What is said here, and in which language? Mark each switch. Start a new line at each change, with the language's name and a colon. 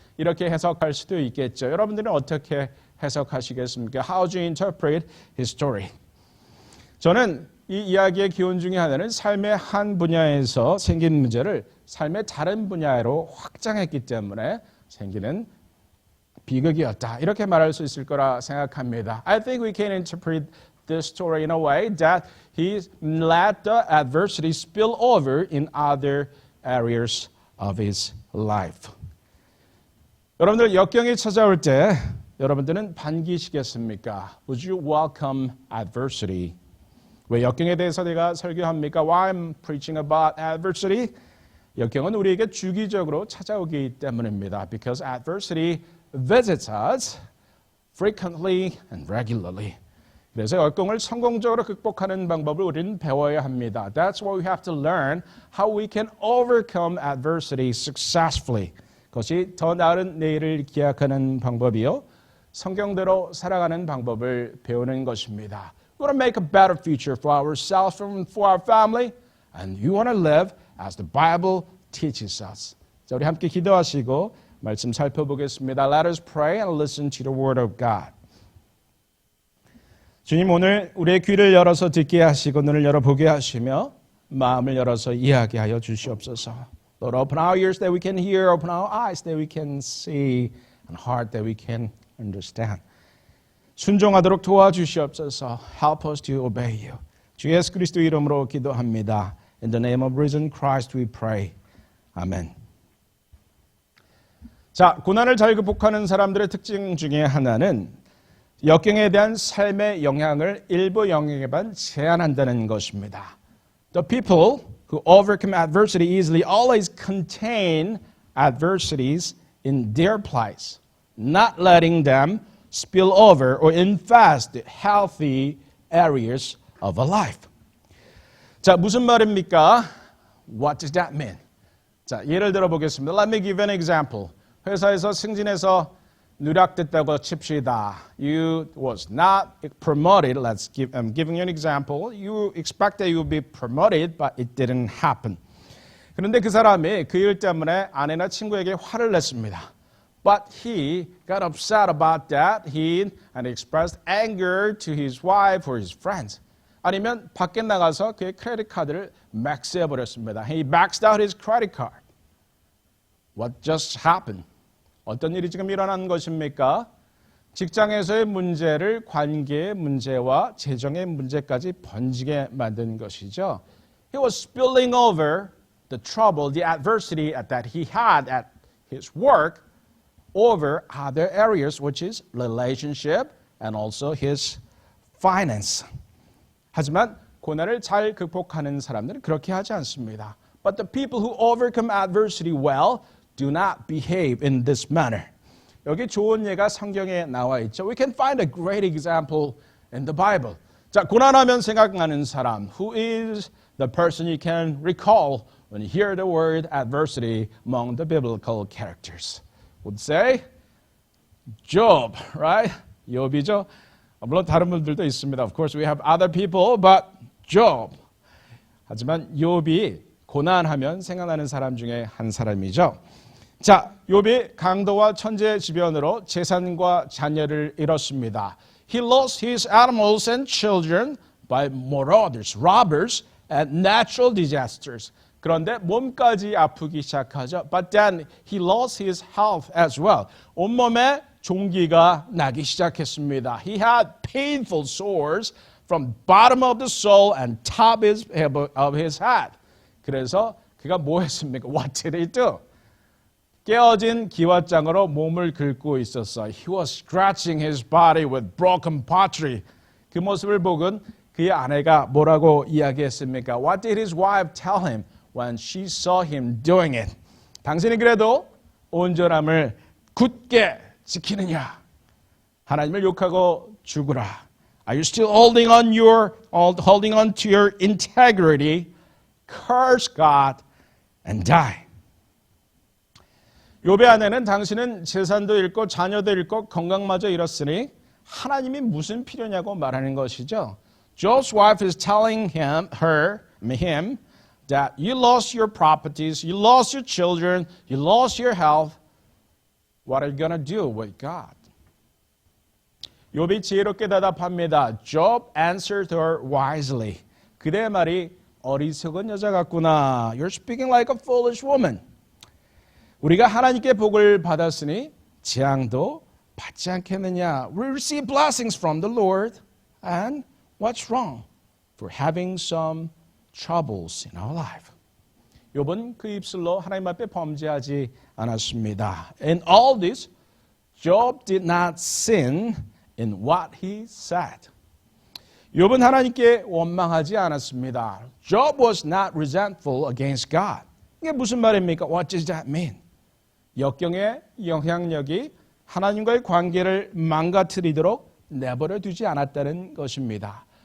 Korean: 이렇게 해석할 수도 있겠죠. 여러분들은 어떻게 해석하시겠습니까?
English: How do you interpret his story?
Korean: 저는 이 이야기의 기원 중에 하나는 삶의 한 분야에서 생긴 문제를 삶의 다른 분야로 확장했기 때문에 생기는 비극이었다. 이렇게 말할 수 있을 거라 생각합니다.
English: I think we can interpret this story in a way that he let the adversity spill over in other areas of his life.
Korean: 여러분들 역경이 찾아올 때 여러분들은 반기시겠습니까?
English: Would you welcome adversity?
Korean: 왜 역경에 대해서 내가 설교합니까?
English: Why I'm preaching about adversity?
Korean: 역경은 우리에게 주기적으로 찾아오기 때문입니다.
English: Because adversity visits us frequently and regularly.
Korean: 그래서 역경을 성공적으로 극복하는 방법을 우리는 배워야 합니다.
English: That's why we have to learn how we can overcome adversity successfully.
Korean: 그것이 더 나은 내일을 기약하는 방법이요. 성경대로 살아가는 방법을 배우는 것입니다.
English: We want to make a better future for ourselves and for our family. And you want to live as the Bible teaches us.
Korean: 자, 우리 함께 기도하시고 말씀 살펴보겠습니다.
English: Let us pray and listen to the word of God.
Korean: 주님, 오늘 우리의 귀를 열어서 듣게 하시고 눈을 열어보게 하시며 마음을 열어서 이야기하여 주시옵소서.
English: Lord, open our ears that we can hear, open our eyes that we can see, and heart that we can understand.
Korean: 순종하도록 도와주시옵소서.
English: Help us to obey you.
Korean: 주 예수 그리스도 이름으로 기도합니다.
English: In the name of risen Christ we pray.
Korean: 아멘. 자, 고난을 잘 극복하는 사람들의 특징 중에 하나는 역경에 대한 삶의 영향을 일부 영역에만 제한한다는 것입니다.
English: The people who overcome adversity easily always contain adversities in their place, not letting them spill over or infest the healthy areas of a life.
Korean: 자, 무슨 말입니까?
English: What does that mean?
Korean: 자, 예를 들어 보겠습니다.
English: Let me give an example.
Korean: 회사에서 승진해서 누락됐다고 칩시다.
English: You was not promoted. I'm giving you an example. You expect that you will be promoted, but it didn't happen.
Korean: 그런데 그 사람이 그 일 때문에 아내나 친구에게 화를 냈습니다.
English: But he got upset about that. He expressed anger to his wife or his friends.
Korean: 아니면 밖에 나가서 그의 크레딧 카드를 맥스해버렸습니다.
English: He maxed out his credit card. What just happened?
Korean: 어떤 일이 지금 일어난 것입니까? 직장에서의 문제를 관계의 문제와 재정의 문제까지 번지게 만든 것이죠.
English: He was spilling over the trouble, the adversity that he had at his work over other areas, which is relationship and also his finance.
Korean: 하지만 고난을 잘 극복하는 사람들은 그렇게 하지 않습니다.
English: But the people who overcome adversity well do not behave in this manner.
Korean: 여기 좋은 예가 성경에 나와 있죠.
English: We can find a great example in the Bible.
Korean: 자, 고난하면 생각나는 사람.
English: Who is the person you can recall when you hear the word adversity among the biblical characters? Would say Job, right?
Korean: 욥이죠. 물론 다른 분들도 있습니다.
English: Of course, we have other people, but Job.
Korean: 하지만 욥이 고난하면 생각나는 사람 중에 한 사람이죠. 자, 욥이 강도와 천재지변으로 재산과 자녀를 잃었습니다.
English: He lost his animals and children by marauders, robbers, and natural disasters.
Korean: 그런데 몸까지 아프기 시작하죠.
English: But then he lost his health as well.
Korean: 온몸에 종기가 나기 시작했습니다.
English: He had painful sores from bottom of the soul and top of his head.
Korean: 그래서 그가 뭐 했습니까?
English: What did he do?
Korean: 깨어진 기왓장으로 몸을 긁고 있었어요.
English: He was scratching his body with broken pottery.
Korean: 그 모습을 보곤 그의 아내가 뭐라고 이야기했습니까?
English: What did his wife tell him when she saw him doing it?
Korean: 당신이 그래도 온전함을 굳게 지키느냐? 하나님을 욕하고 죽으라.
English: Are you still holding on to your integrity? Curse God and die.
Korean: 욥의 아내는 당신은 재산도 잃고 자녀도 잃고 건강마저 잃었으니 하나님이 무슨 필요냐고 말하는 것이죠.
English: Job's wife is telling him that you lost your properties, you lost your children, you lost your health. What are you going to do with God?
Korean: 욥이 지혜롭게 대답합니다.
English: Job answered her wisely.
Korean: 그대의 말이 어리석은 여자 같구나.
English: You're speaking like a foolish woman.
Korean: 우리가 하나님께 복을 받았으니 재앙도 받지 않겠느냐.
English: We receive blessings from the Lord. And what's wrong for having some troubles in our life?
Korean: 욥은 그 입술로 하나님 앞에 범죄하지 않았습니다.
English: In all this, Job did not sin in what he said.
Korean: 욥은 하나님께 원망하지 않았습니다.
English: Job was not resentful against God.
Korean: 이게 무슨 말입니까?
English: What does that mean?
Korean: 역경의 영향력이 하나님과의 관계를 망가뜨리도록 내버려 두지 않았다는 것입니다.